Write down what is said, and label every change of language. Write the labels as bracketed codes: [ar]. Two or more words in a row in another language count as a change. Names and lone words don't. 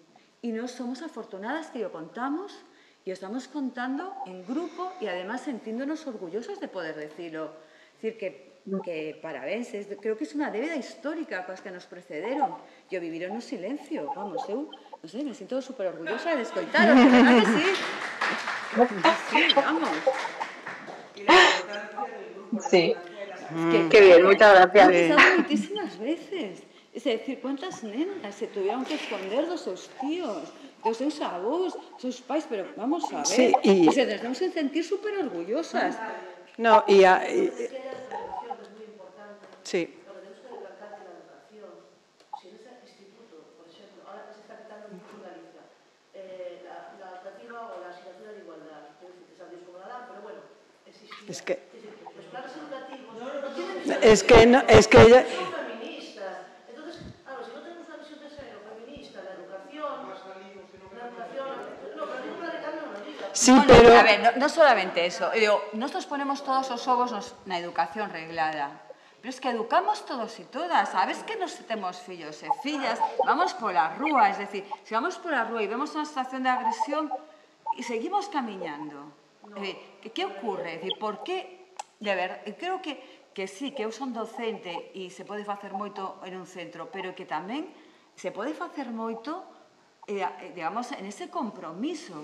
[gl] E nós somos afortunadas que yo contamos e o estamos contando en grupo e además sentíndonos orgullosos de poder decirlo. [es] Es decir, [gl] que parabéns, creo que é unha débeda histórica coas que nos precederon e o viviron no silencio. Vamos, eu, non sei, me sinto super orgullosa de escoitaros, [es] de verdad que sí. Sí, vamos. Sí. Qué bien, muchas gracias. He pensado muitísimas veces. Es decir, cuántas nenas se tuvieron que esconder [gl] dos seus tíos, dos seus avós, dos seus pais, [es] pero vamos a ver, sí, nos tenemos que sentir súper orgullosas. No, sí. Es que ella... Entonces, claro, si no tenemos una visión de género feminista, la educación... Sí, pero... A ver, no solamente eso. [gl] Digo, nosotros ponemos todos os ovos na educación reglada, [es] pero es que educamos [gl] todos e todas, sabes que nos temos fillos e fillas, vamos pola rúa, [es] es decir, [gl] se vamos pola rúa e vemos unha situación de agresión e seguimos camiñando, que ocurre? Por que, de verdade, creo que sí, que eu son docente e se pode facer moito en un centro, pero que tamén se pode facer moito, digamos, en ese compromiso.